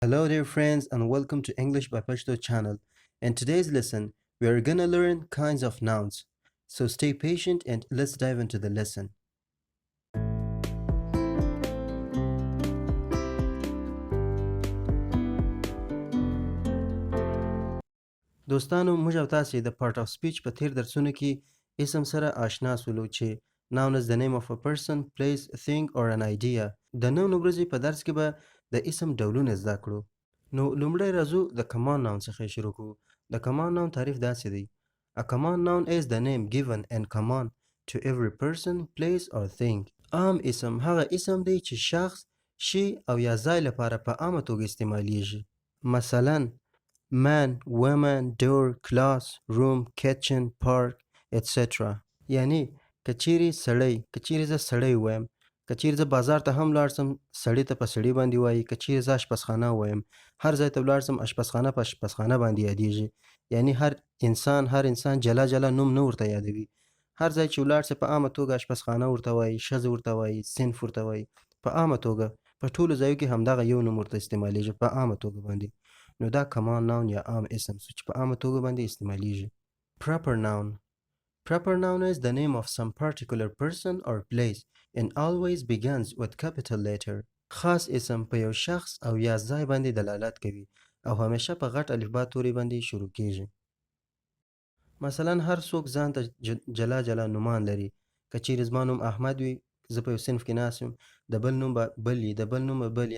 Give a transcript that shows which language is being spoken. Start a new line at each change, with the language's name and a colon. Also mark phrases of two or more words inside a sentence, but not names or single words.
English: Hello dear friends and welcome to English by Pashto channel. In today's lesson, we are gonna learn kinds of nouns. So stay patient and let's dive into the lesson.
Pashto: دوستانو موږ او تاسې د
English: part of speech
Pashto: په تیر درسونو کې اسم سره آشنا سولو چې
English: noun is the name of a person, place, thing or an idea.
Pashto: د نن ورځې په درس کې به د اسم ډولونه زده کړو. نو لومړی راځو د
English: command noun
Pashto: څخه شروع کوو. د
English: command noun
Pashto: تعریف داسې دی.
English: A command noun is the name given in command to every person, place or thing.
Pashto: عام اسم هغه اسم دی چې شخص، شی او یا ځای لپاره په عامه توګه استعمالیږي.
English: مثلا man, woman, door, class, room, kitchen, park, etc.
Pashto: یعنی کچیرې سړی، کچیرې زه سړی وایم، کچیرې زه بازار ته هم لاړ سم سړي ته په سړي باندې وایي، کچیرې زه اشپزخانه وایم، هر ځای ته ولاړ سم اشپزخانه په اشپزخانه باندې یادیږي. یعنی هر انسان جلا جلا نوم نه ورته یادوي. هر ځای چې ولاړ سي په عامه توګه اشپزخانه ورته وایي، ښځه ورته وایي، صنف ورته وایي. په عامه توګه په ټولو ځایو کې همدغه یو نوم ورته استعمالیږي په عامه توګه باندې. نو دا
English: command noun
Pashto: یا عام اسم چې په عامه توګه باندې استعمالیږي.
English: Proper noun. Proper noun is the name of some particular person or place and always begins with capital letter.
Pashto: خاص اسم په یو شخص او یا ځای باندې دلالت کوي او همیشه په غټ الفبا توري باندې شروع کیږي. مثلا هر څوک ځان ته جلا جلا نومان لري. کچیرې زما نوم احمد وي، زه په یو صنف کې ناست یم، د بل نوم به بل وي، د بل نوم به بل وي.